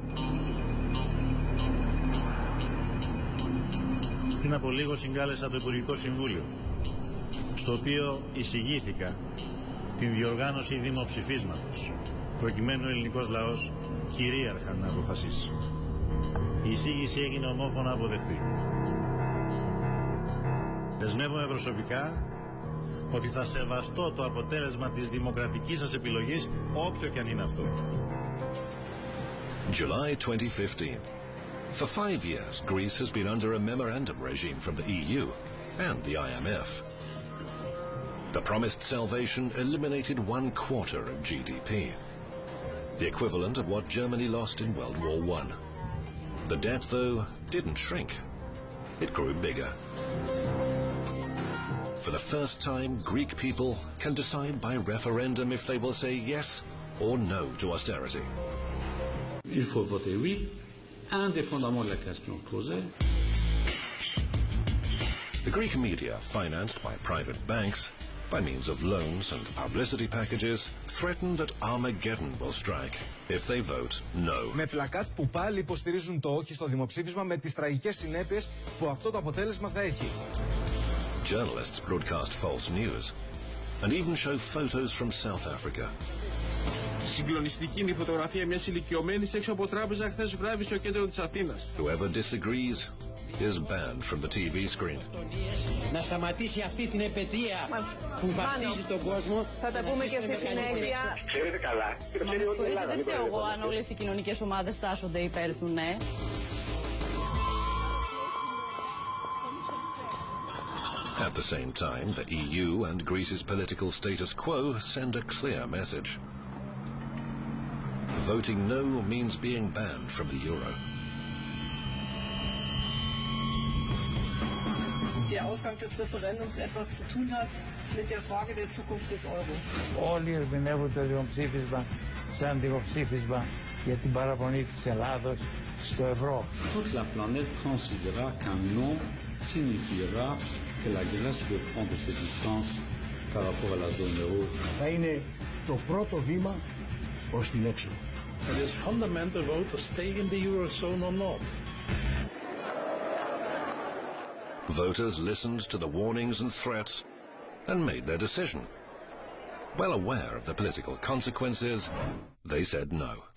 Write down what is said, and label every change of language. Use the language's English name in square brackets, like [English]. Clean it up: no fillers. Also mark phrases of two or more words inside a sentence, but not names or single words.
[Greek] Πριν από λίγο συγκάλεσα το Υπουργικό Συμβούλιο, στο οποίο εισηγήθηκα την διοργάνωση δημοψηφίσματος, προκειμένου ο ελληνικός λαός κυρίαρχα να αποφασίσει. Η εισήγηση έγινε ομόφωνα αποδεκτή. Δεσμεύομαι προσωπικά ότι θα σεβαστώ το αποτέλεσμα της δημοκρατικής σας επιλογής, όποιο και αν είναι αυτό. [English] July 2015. For 5 years, Greece has been under a memorandum regime from the EU and the IMF. The promised salvation eliminated 1/4 of GDP, the equivalent of what Germany lost in World War I. The debt, though, didn't shrink. It grew bigger. For the first time, Greek people can decide by referendum if they will say yes or no to austerity. [French] Il faut voter oui, indépendamment de la question posée. [English] The Greek media, financed by private banks, by means of loans and publicity packages, threaten that Armageddon will strike if they vote no. [Greek] Με πλακάτ που πάλι υποστηρίζουν το όχι στο δημοψήφισμα με τις τραγικές συνέπειες που αυτό το αποτέλεσμα θα έχει. [English] Journalists broadcast false news and even show photos from South Africa. [Greek] Συγκλονιστική είναι η φωτογραφία μιας ηλικιωμένης έξω από τράπεζα χθες βράδυ στο κέντρο της Αθήνας. [English] Whoever disagrees is banned from the TV screen. [Greek] Να σταματήσει αυτή την επαιτία που βαφτίζει τον κόσμο. Θα τα πούμε και στη συνέχεια. Ξέρετε καλά. Δεν φταίω εγώ αν όλες οι κοινωνικές ομάδες τάσσονται υπέρ του ναι. [English] At the same time, the EU and Greece's political status quo send a clear message. Voting no means being banned from the euro. [German] Der Ausgang des Referendums etwas zu tun hat mit der Frage der Zukunft des Euro. [Greek] Όλοι ερμηνεύουν το δημοψήφισμα σαν δημοψήφισμα για την παραμονή της Ελλάδος στο ευρώ. [French] Toute la planète considérera qu'un non signifiera que la Grèce veut prendre ses distances par rapport à la zone euro. [Greek] Θα είναι το πρώτο βήμα προς την έξοδο. [English] It is fundamental vote to stay in the eurozone or not. Voters listened to the warnings and threats and made their decision. Well aware of the political consequences, they said no.